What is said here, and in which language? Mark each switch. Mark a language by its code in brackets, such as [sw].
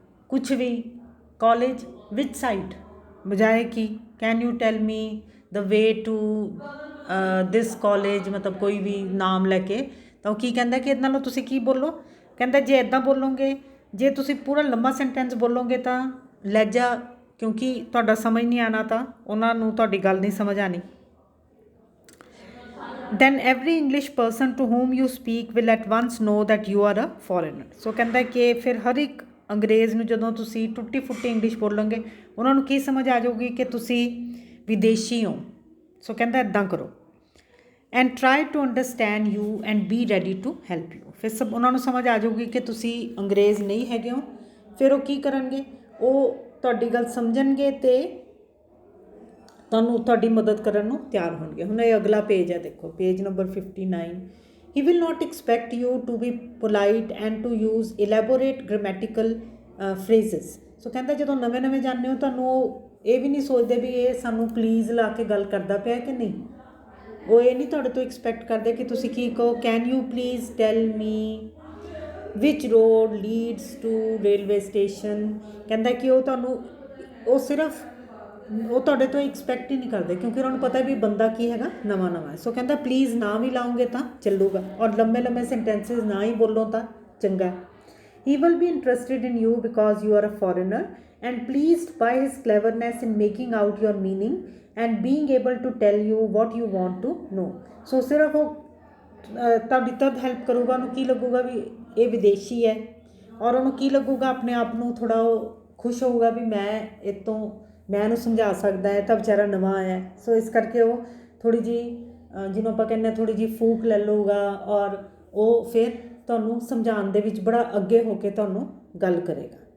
[pa] ਕੁਛ ਵੀ, ਕਾਲਜ ਵਿਚ ਸਾਈਡ, ਬਜਾਏ ਕਿ [en] can you tell me the way to this college, [pa] ਮਤਲਬ ਕੋਈ ਵੀ ਨਾਮ ਲੈ ਕੇ, ਤਾਂ ਉਹ ਕੀ ਕਹਿੰਦਾ ਕਿ ਇਹਦੇ ਨਾਲੋਂ ਤੁਸੀਂ ਕੀ ਬੋਲੋ, ਕਹਿੰਦਾ ਜੇ ਇੱਦਾਂ ਬੋਲੋਗੇ, ਜੇ ਤੁਸੀਂ ਪੂਰਾ ਲੰਬਾ ਸੈਂਟੈਂਸ ਬੋਲੋਗੇ ਤਾਂ ਲਹਿਜਾ, ਕਿਉਂਕਿ ਤੁਹਾਡਾ ਸਮਝ ਨਹੀਂ ਆਉਣਾ ਤਾਂ ਉਹਨਾਂ ਨੂੰ ਤੁਹਾਡੀ ਗੱਲ ਨਹੀਂ ਸਮਝ ਆਉਣੀ। [en] then every English person to whom you speak will at once know that you are a foreigner। [pa] ਸੋ ਕਹਿੰਦਾ ਕਿ ਫਿਰ ਹਰ ਇੱਕ ਅੰਗਰੇਜ਼ ਨੂੰ ਜਦੋਂ ਤੁਸੀਂ ਟੁੱਟੀ ਫੁੱਟੀ ਇੰਗਲਿਸ਼ ਬੋਲੋਗੇ, ਉਹਨਾਂ ਨੂੰ ਕੀ ਸਮਝ ਆ ਜਾਊਗੀ ਕਿ ਤੁਸੀਂ ਵਿਦੇਸ਼ੀ ਹੋ। ਸੋ ਕਹਿੰਦਾ ਇੱਦਾਂ ਕਰੋ, [en] And try to understand you and be ready to help you. [pa] ਫਿਰ ਸਭ ਉਹਨਾਂ ਨੂੰ ਸਮਝ ਆ ਜਾਊਗੀ ਕਿ ਤੁਸੀਂ ਅੰਗਰੇਜ਼ ਨਹੀਂ ਹੈਗੇ ਹੋ। ਫਿਰ ਉਹ ਕੀ ਕਰਨਗੇ, ਉਹ ਤੁਹਾਡੀ ਗੱਲ ਸਮਝਣਗੇ ਤੇ ਤੁਹਾਨੂੰ ਤੁਹਾਡੀ ਮਦਦ ਕਰਨ ਨੂੰ ਤਿਆਰ ਹੋਣਗੇ। ਹੁਣ ਇਹ ਅਗਲਾ ਪੇਜ ਹੈ, ਦੇਖੋ page number 59। [en] He will not expect you to be polite and to use elaborate grammatical phrases। [pa] ਸੋ ਕਹਿੰਦਾ ਜਦੋਂ ਨਵੇਂ ਨਵੇਂ ਜਾਂਦੇ ਹੋ ਤੁਹਾਨੂੰ ਉਹ ਇਹ ਵੀ ਨਹੀਂ ਸੋਚਦੇ ਵੀ ਇਹ ਸਾਨੂੰ ਪਲੀਜ਼ ਲਾ ਕੇ ਗੱਲ ਕਰਦਾ ਪਿਆ ਕਿ ਨਹੀਂ। ਉਹ ਇਹ ਨਹੀਂ ਤੁਹਾਡੇ ਤੋਂ ਐਕਸਪੈਕਟ ਕਰਦੇ ਕਿ ਤੁਸੀਂ ਕੀ ਕਹੋ, [en] Can you please tell me which road leads to railway station. [pa] ਕਹਿੰਦਾ ਕਿ ਉਹ ਤੁਹਾਨੂੰ ਉਹ ਸਿਰਫ ਉਹ ਤੁਹਾਡੇ ਤੋਂ ਐਕਸਪੈਕਟ ਹੀ ਨਹੀਂ ਕਰਦੇ ਕਿਉਂਕਿ ਉਹਨਾਂ ਨੂੰ ਪਤਾ ਵੀ ਬੰਦਾ ਕੀ ਹੈਗਾ, ਨਵਾਂ ਨਵਾਂ। ਸੋ ਕਹਿੰਦਾ ਪਲੀਜ਼ ਨਾ ਵੀ ਲਾਓਗੇ ਤਾਂ ਚੱਲੂਗਾ, ਔਰ ਲੰਬੇ ਲੰਬੇ ਸੈਂਟੈਂਸਿਸ ਨਾ ਹੀ ਬੋਲੋ ਤਾਂ ਚੰਗਾ। [en] He will be interested in you because you are a foreigner and pleased by his cleverness in making out your meaning and being able to tell you what you want to know। [pa] ਸੋ ਸਿਰਫ ਉਹ ਤੁਹਾਡੀ ਤਦ help ਕਰੂਗਾ, ਉਹਨੂੰ ਕੀ ਲੱਗੂਗਾ ਵੀ ਇਹ ਵਿਦੇਸ਼ੀ ਹੈ, ਔਰ ਉਹਨੂੰ ਕੀ ਲੱਗੂਗਾ ਆਪਣੇ ਆਪ ਨੂੰ ਥੋੜ੍ਹਾ ਉਹ ਖੁਸ਼ ਹੋਊਗਾ ਵੀ ਮੈਂ ਇਹਨੂੰ ਸਮਝਾ ਸਕਦਾ ਹੈ, ਤਾਂ ਵਿਚਾਰਾ ਨਵਾਂ ਆਇਆ। ਸੋ ਇਸ ਕਰਕੇ ਉਹ ਥੋੜ੍ਹੀ ਜਿਹੀ ਜਿਹਨੂੰ ਆਪਾਂ ਕਹਿੰਦੇ ਹਾਂ ਥੋੜ੍ਹੀ ਜਿਹੀ ਫੂਕ ਲੈ ਲਊਗਾ, ਔਰ ਉਹ ਫਿਰ ਤੁਹਾਨੂੰ ਸਮਝਾਉਣ ਦੇ ਵਿੱਚ ਬੜਾ ਅੱਗੇ ਹੋ ਕੇ ਤੁਹਾਨੂੰ ਗੱਲ ਕਰੇਗਾ।